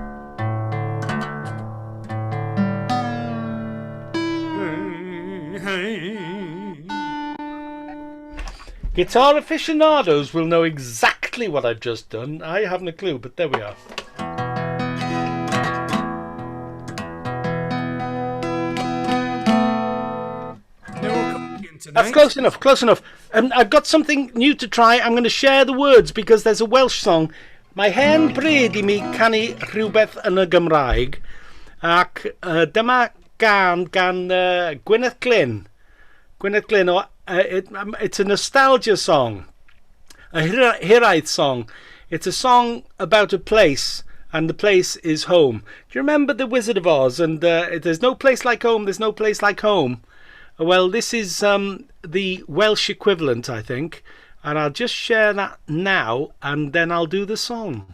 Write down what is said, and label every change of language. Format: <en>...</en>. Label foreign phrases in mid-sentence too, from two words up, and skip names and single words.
<en>Guitar aficionados will know exactly what I've just done. I haven't a clue, but there we are. That's close enough, close enough. I've got something new to try. I'm going to share the words because there's a Welsh song.</en> <cy>Mae hen bryd I mi canu rhywbeth yn y Gymraeg ac dyma gan Gwyneth Glyn.</cy> <en>Gwyneth Glyn, it's a nostalgia song, a hiraeth song. It's a song about a place, and the place is home. Do you remember The Wizard of Oz? And there's no place like home, there's no place like home. Well, this is the Welsh equivalent, I think, and I'll just share that now, and then I'll do the song.</en>